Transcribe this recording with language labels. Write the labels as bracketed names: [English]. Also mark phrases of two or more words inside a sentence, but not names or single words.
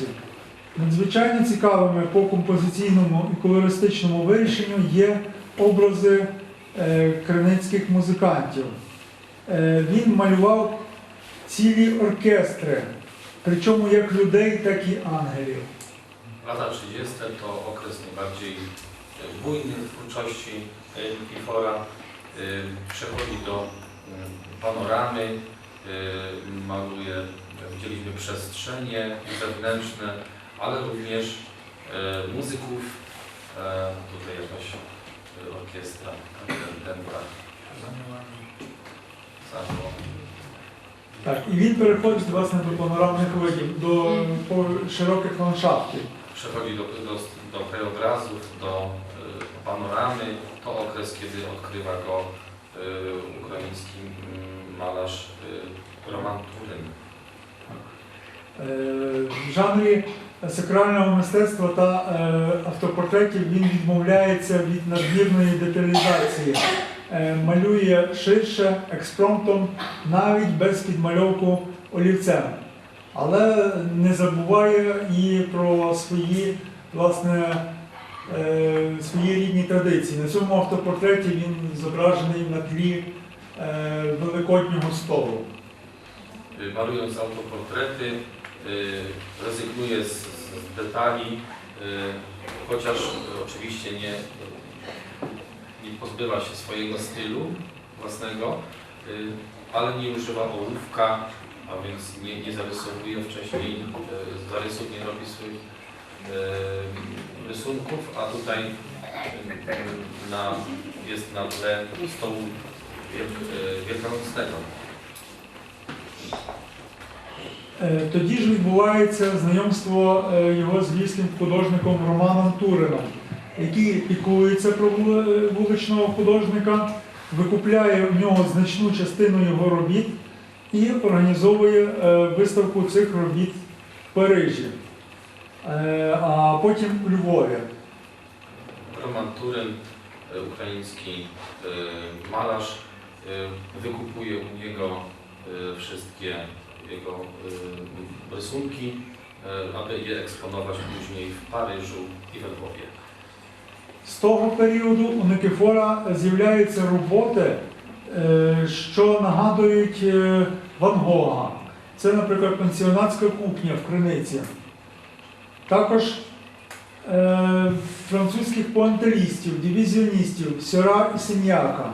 [Ukrainian] Надзвичайно цікавими по композиційному і колористичному вирішенню є образи криницьких музикантів. Він малював цілі оркестри, причому як людей, так і ангелів. [Polish] Lata 30. to okres najbardziej bujny w twórczości Nikifora. Przechodzi do panoramy, maluje, widzieliśmy przestrzenie zewnętrzne, ale również muzyków. Tutaj jakaś orkiestra, dęba. [Ukrainian] Так, і він переходить, власне, до панорамних видів, до широких ландшафтів. [Polish] Przechodzi do krajobrazów, do panoramy. To okres, kiedy odkrywa go ukraiński malarz Roman Turek. [Ukrainian] В жанрі сакрального мистецтва та автопортретів він відмовляється від надмірної деталізації, малює ширше, експромтом, навіть без підмальовку олівцем. Але не забуває і про свої, власне, свої рідні традиції. На цьому автопортреті він зображений на тлі Великоднього столу. [Polish] Malując autoportrety, rezygnuje z detali, chociaż oczywiście nie pozbywa się swojego stylu własnego, ale nie używa ołówka, a więc nie zarysowuje wcześniej zarysów, nie robi swoich rysunków, a tutaj jest na tle stołu wielkanocnego. [Ukrainian] Тоді ж відбувається знайомство його з львівським художником Романом Турином, який піклується про вуличного художника, викупляє в нього значну частину його робіт і організовує виставку цих робіт в Парижі, а потім у Львові. [Polish] Roman Turyn, ukraiński malarz, wykupuje u niego wszystkie jego rysunki, aby je eksponować później w Paryżu i we Lwowie. [Ukrainian] З того періоду у Никифора з'являються роботи, що нагадують Ван Гога. Це, наприклад, пансіонатська кухня в Криниці. Також французьких пуантилістів, дивізіоністів Сера і Синьяка.